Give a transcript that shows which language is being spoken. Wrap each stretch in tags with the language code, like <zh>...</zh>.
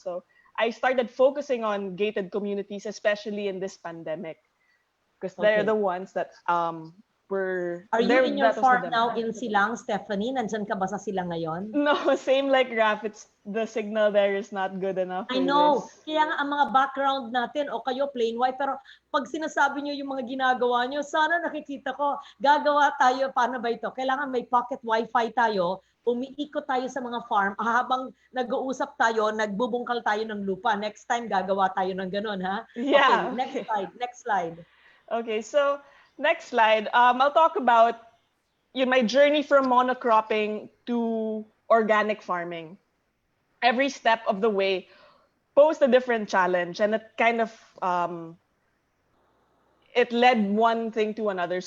<en>So I started focusing on gated communities, especially in this pandemic, because they're the ones that were. Are you in your farm now in Silang, Stephanie?</en> <tl>Nandyan ka ba sa Silang ngayon?</tl> <en>No, same like Raf. It's the signal there is not good enough. I know.</en> <tl>Kaya nga ang mga background natin o kayo plain white, pero pag sinasabi nyo yung mga ginagawa nyo, sana nakikita ko, gagawa tayo, paano ba ito? Kailangan may pocket wifi tayo, umiikot tayo sa mga farm, habang nag-uusap tayo, nagbubungkal tayo ng lupa.</tl> <en>Next time,</en> <tl>gagawa tayo ng ganun, ha?</tl> <en>Yeah. Okay, next slide. Okay, so next slide. I'll talk about my journey from monocropping to organic farming. Every step of the way posed a different challenge, and it kind of it led one thing to another.</en>